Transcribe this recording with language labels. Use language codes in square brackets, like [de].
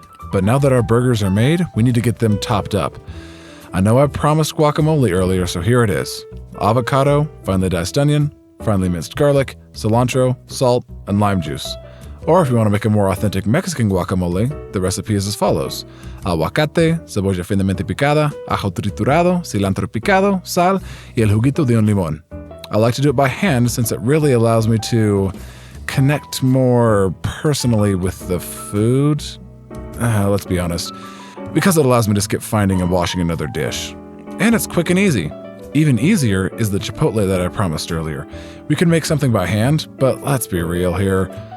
[en] But now that our burgers are made, we need to get them topped up. I know I promised guacamole earlier, so here it is. Avocado, finely diced onion, finely minced garlic, cilantro, salt, and lime juice. Or if you want to make a more authentic Mexican guacamole, the recipe is as follows. [es] Aguacate, cebolla finamente picada, ajo triturado, cilantro picado, sal, y el juguito de un limón. [en] I like to do it by hand since it really allows me to connect more personally with the food. Let's be honest. Because it allows me to skip finding and washing another dish. And it's quick and easy. Even easier is the chipotle that I promised earlier. We can make something by hand, but let's be real here.